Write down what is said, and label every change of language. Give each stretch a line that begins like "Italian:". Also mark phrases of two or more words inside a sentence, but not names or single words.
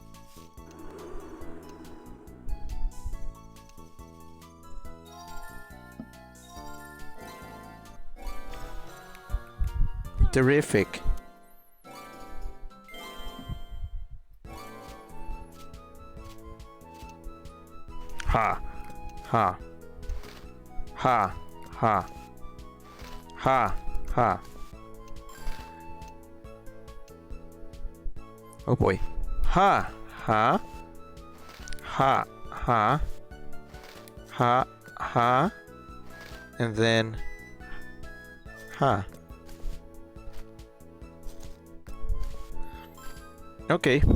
English: Terrific. Ha. Ha. Ha. Ha. Ha. Ha. Oh boy. Ha. Ha. Ha. Ha. Ha. Ha. And then... Ha. Okay.